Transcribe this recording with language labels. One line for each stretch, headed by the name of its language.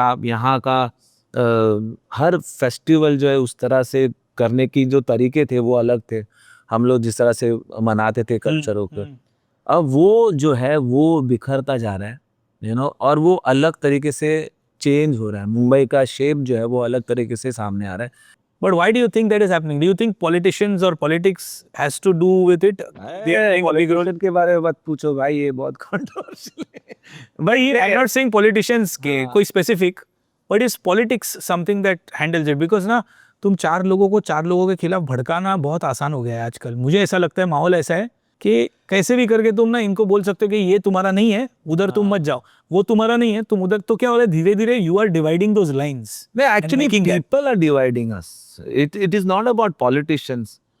Hindi: आप यहाँ का हर फेस्टिवल जो है उस तरह से करने की जो तरीके थे वो अलग थे। हम लोग जिस तरह से मनाते थे कल्चरों को, अब वो जो है वो बिखरता जा रहा है, और वो अलग तरीके से चेंज हो रहा है। मुंबई का शेप जो है वो अलग तरीके से सामने आ रहा है।
English: But why do you think that is happening? Do you think politicians or politics has to do with it?
Hindi: Politician के बारे में मत पूछो भाई, ये बहुत कंट्रोवर्शियल है भाई।
English: I'm not saying politicians
Hindi: के कोई
English: specific, but is politics something that handles it?
Hindi: Because ना, तुम चार लोगों के खिलाफ भड़काना बहुत आसान हो गया है आजकल। मुझे ऐसा लगता है, माहौल ऐसा है कि कैसे भी करके तुम ना इनको बोल सकते हो कि ये तुम्हारा नहीं है, उधर तुम मत जाओ, वो तुम्हारा नहीं है, तुम उधर। तो क्या हो रहा है, धीरे धीरे
English: You are dividing those lines.
Hindi: नहीं,
English: Actually people are dividing us, it is not about politicians.